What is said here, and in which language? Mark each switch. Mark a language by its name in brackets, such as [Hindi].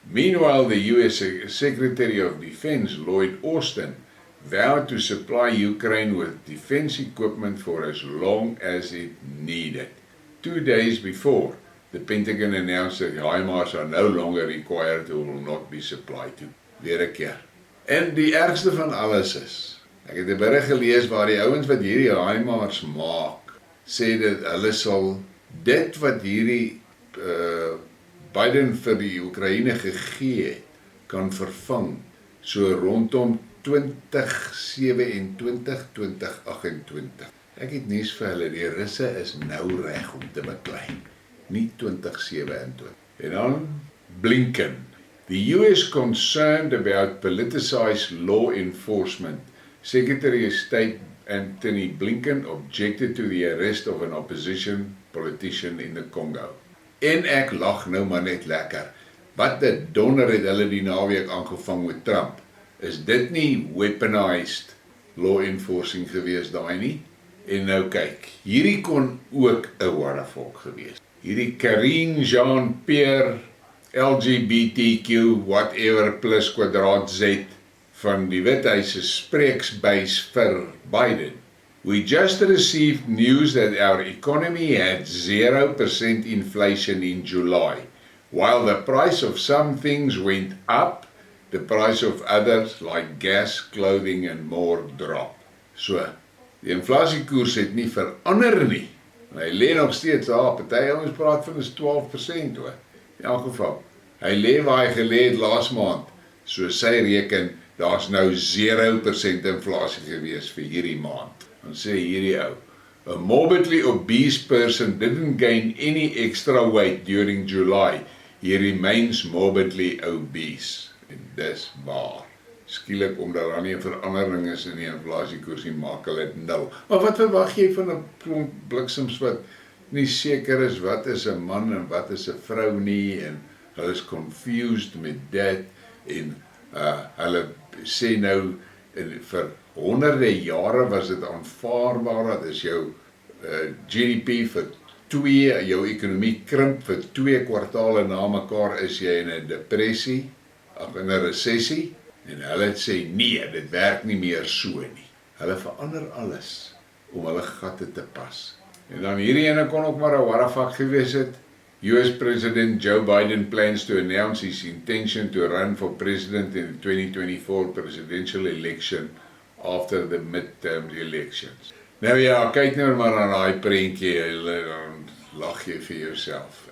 [English] Meanwhile, the US Secretary of Defense, Lloyd Austin, vowed to supply Ukraine with defense equipment for as long as it needed. 2 days before, the Pentagon announced that HIMARS are no longer required or will not be supplied to. [Afrikaans] Weer 'n keer. En die ergste van alles is, ek het 'n berig gelees waar die ouens wat hierdie HIMARS maak, sê dat hulle sal dit wat hierdie Biden vir die Oekraïne gegee het, kan vervang so rondom 2027, 2028. Ek het nuus vir hulle, die Russe is nou reg om te beklei, nie 2027. En dan Blinken. [English] The US concerned about politicized law enforcement. Secretary of State Anthony Blinken objected to the arrest of an opposition politician in the Congo. [Afrikaans] En ek lag nou maar net lekker. Wat 'n donder het hulle die naweek aangevang met Trump. Is dit nie [English] weaponized law enforcing [Afrikaans] gewees daai nie? En nou kyk, hierdie kon ook 'n watervolk gewees. Hierdie Karine Jean-Pierre LGBTQ whatever plus kwadraat Z van die Withuis se spreeksbuis vir Biden. [English] We just received news that our economy had 0% inflation in July. While the price of some things went up, the price of others like gas, clothing and more drop. [Afrikaans] So, die inflasiekoers het nie verander nie. Hy lê nog steeds daar. Party ouens praat van is 12% hoor. In elk geval, hy lê waar hy gelê het laas maand. So sy reken, daar's nou 0% inflasie gewees vir hierdie maand. Dan sê hierdie ou, [English] a morbidly obese person didn't gain any extra weight during July. He remains morbidly obese. [Afrikaans] En dis waar. Skielik, omdat daar nie 'n verandering is in die inflasiekoers nie, maak hulle dit nul. Maar wat verwag jy van 'n klomp bliksems wat nie seker is wat is 'n man en wat is 'n vrou nie, en hulle is confused met dit, en hulle sê nou, vir honderde jare was dit aanvaarbaar, dat is jou GDP vir 2, jou ekonomie krimp vir 2 kwartale na mekaar, is jy in 'n depressie, of in 'n resessie, en hulle sê nee, dit werk nie meer so nie. Hulle verander alles om hulle gatte te pas. En dan hierdie ene kon ook maar 'n warrafak gewees het. [English] US President Joe Biden plans to announce his intention to run for president in the 2024 presidential election after the midterm elections. [Afrikaans] Nou ja, kyk nou maar aan daai prentjie, dan lag jy vir jouself.